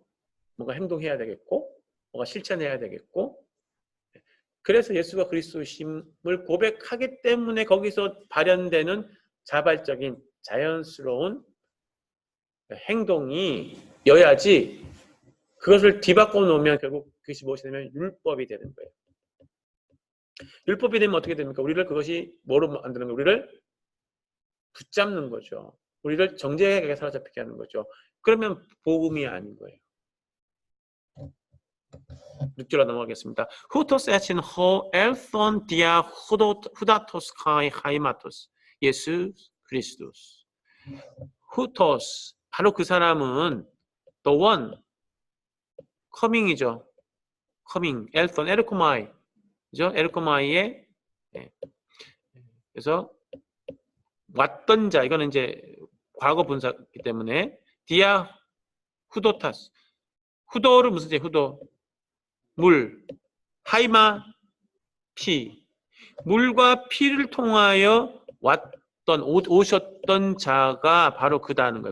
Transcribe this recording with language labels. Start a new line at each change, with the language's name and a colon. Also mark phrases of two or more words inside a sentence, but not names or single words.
Korean: 뭔가 행동해야 되겠고 뭔가 실천해야 되겠고 그래서 예수가 그리스도심을 고백하기 때문에 거기서 발현되는 자발적인 자연스러운 행동이 여야지 그것을 뒤바꿔 놓으면 결국 그것이 무엇이냐면 율법이 되는 거예요. 율법이 되면 어떻게 됩니까? 우리를 그것이 뭐로 만드는 거예요? 우리를 붙잡는 거죠. 우리를 정죄하게 사로잡히게 하는 거죠. 그러면 복음이 아닌 거예요. 6절로 넘어가겠습니다.
Greek: Οὗτός ἐστιν ὁ ἐλθὼν διά ὕδατος καὶ αἵματος Ἰησοῦς Χριστός.
Korean: Hutos 바로 그 사람은
English: the one coming
Korean: 이죠. coming elthon 에르코마이 그죠? 에르코마이의 그래서 왔던 자 이거는 이제 과거 분사이기 때문에
Greek: διά ὕδατος
Korean: 후도를 무슨 제 후도 물 하이마 피 물과 피를 통하여 왔던 오셨던 자가 바로 그다는 거예요.